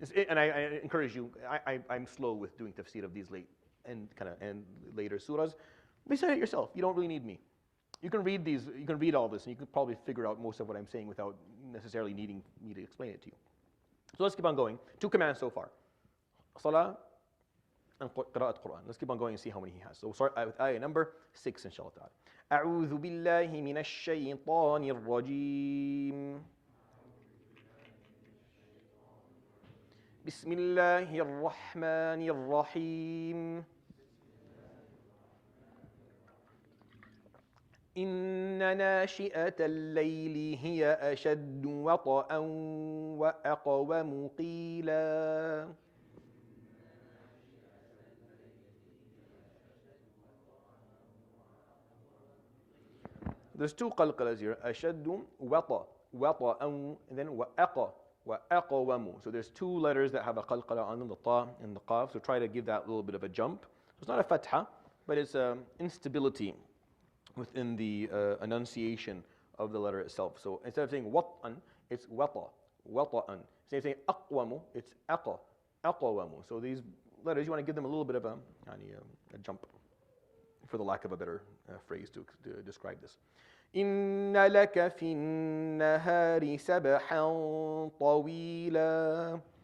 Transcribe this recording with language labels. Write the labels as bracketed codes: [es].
[en] And I encourage you, I'm slow with doing tafsir of these late and later surahs. Recite it yourself. You don't really need me. You can read these, you can read all this, and you can probably figure out most of what I'm saying without necessarily needing me to explain it to you. So let's keep on going. 2 commands so far. Salah and Qira'at Quran. Let's keep on going and see how many he has. So we'll start with ayah number 6, inshallah ta'ala. [ar] أعوذ بالله من الشيطان الرجيم بسم الله الرحمن الرحيم إن ناشئة الليل هي أشد وطئا وأقوم قيلا. [en] There's 2 qalqalas here. [ar] أشد وطأ [en] and then [ar] وأقوم. [en] So there's 2 letters that have a qalqala on them, the ta and the qaf. So try to give that little bit of a jump. So it's not a fatha, but it's instability within the enunciation of the letter itself. So instead of saying wat'an, it's wata'an. Instead of saying aqwamu, it's aqwamu. So these letters, you want to give them a little bit of a jump, for the lack of a better phrase to describe this. [ar] إن لك في النهار سبحا طويلا.